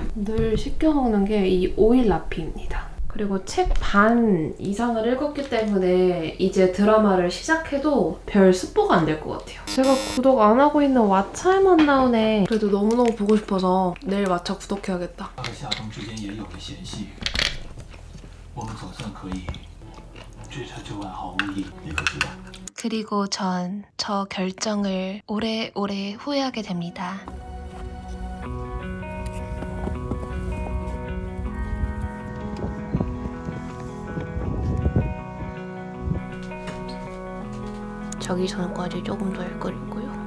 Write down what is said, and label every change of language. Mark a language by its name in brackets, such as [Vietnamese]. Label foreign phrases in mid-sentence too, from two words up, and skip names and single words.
[Korean] 늘 시켜 먹는 게 이 오일 라피입니다. 그리고 책 반 이상을 읽었기 때문에 이제 드라마를 시작해도 별 스포가 안 될 것 같아요. 제가 구독 안 하고 있는 왓챠에만 나오네. 그래도 너무너무 보고 싶어서 내일 왓챠 구독해야겠다. [Chinese] 他和夏冬之间也有了嫌隙，我们总算可以追查旧案毫无意义，你可知道？ [Korean] 그리고 전 저 결정을 오래오래 후회하게 됩니다. 자기 전까지 조금 더 헷갈리고요.